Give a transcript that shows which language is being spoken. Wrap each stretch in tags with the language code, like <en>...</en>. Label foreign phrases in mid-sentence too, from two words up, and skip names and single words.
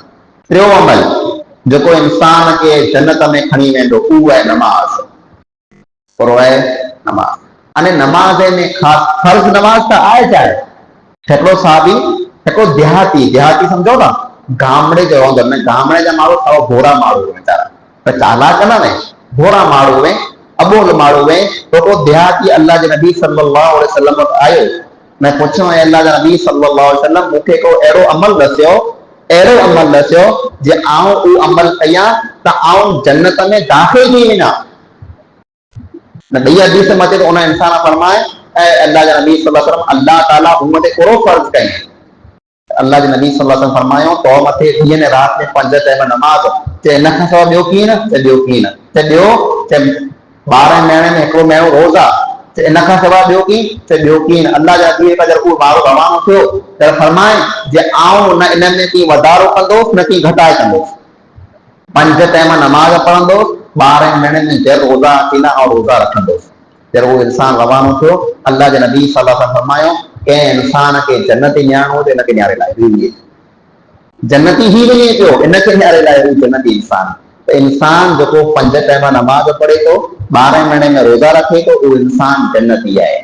<sd>टियों अमल जेको इंसान खे जन्नत में खणी वेंदो उहो आहे नमाज़, पर आहे नमाज़। अने नमाज़ में ख़ासि फर्ज़ नमाज़ त आहे चाहे, हिकिड़ो साहबी, हिकिड़ो देहाती सम्झो था, गामड़े जो रहंदो, गामड़े जा माण्हू थोरो भोरा माण्हू वीचारा, त चालाक न वे, भोरा माण्हू वे, अबोल माण्हू वे, तो को देहाती अल्लाह जे नबी</sd> <ar>صلى الله عليه وسلم</ar> <sd>वटि आयो। मैं पुछो, अल्लाह जे नबी</sd> <ar>صلى الله عليه وسلم</ar> <sd>मूंखे को अहिड़ो अमल दसियो अहिड़ो अमल दसियो जे आऊं उहो अमल कयां त आऊं जन्नत में दाख़िल थी वञा। न ॿी हदीस में अचे तो उन इंसान फरमाए ऐं अल्लाह जा नबी</sd> <ar>صلى الله عليه وسلم</ar> <sd>अल्लाह ताला उम्मत ते कहिड़ो फर्ज़ कई। अल्लाह जे नबी</sd> <ar>صلى الله عليه وسلم</ar> <sd>फरमायो तो मथे ॾींहं ने रात में 5 टाइम नमाज। चे इन खां सवाइ ॿियो कीअं न? चे ॿियो कीअं न? चे ॿियो? चे 12 महीने में हिकिड़ो महीनो रोज़ा। चे इन खां सवाइ ॿियो कीअं? चे ॿियो कीअं न? अल्लाह जा नबी जब उहो माण्हू रवानो थियो त फरमाए जे आऊं न इन में की वधारो कंदोसि न की घटाए कंदोसि। 5 टाइम नमाज पढ़ंदोसि, 12 महीने में जर रोज़ा थींदा और रोज़ा रखंदोसि। जब वो इंसान रवानो थियो अल्लाह जे नबी</sd> <ar>صلى الله عليه وسلم</ar> <sd>फरमायो कंहिं इंसान खे जन्नती न्याणो हुजे इनखे न्यारे लाइ जन्नती ही वञे पियो, इनखे न्यारे लाइ जन्नती इंसान। त इंसान जेको 5 टाइम नमाज पढ़े थो, 12 महीने में रोज़ा रखे थो, उहो इंसान जन्नती आहे।</sd>